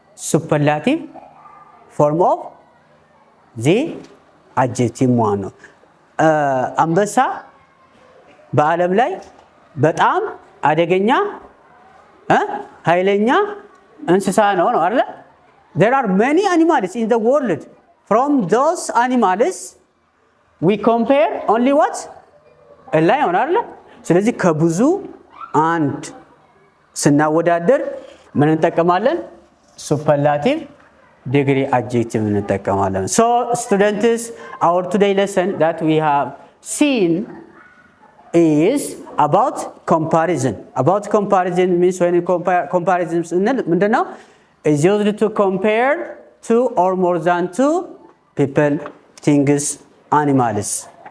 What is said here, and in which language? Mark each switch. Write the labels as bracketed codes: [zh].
[am] Superlative form of the adjective one ነው። አንበሳ በዓለም ላይ በጣም አደገኛ ኃይለኛ እንስሳ ነው አይደል? [en] There are many animals in the world. From those animals we compare only what? A lion አይደል? [am] ስለዚህ ከብዙ አንድ ስናወዳደር ምን እንጠቀማለን? [en] ሱፐርላቲቭ ዲግሪ adjective እንጠቀማለን። So students, our today lesson that we have seen is about comparison. About comparison means when you compare comparison ምንድነው? Is used to compare two or more than two people, things, animals.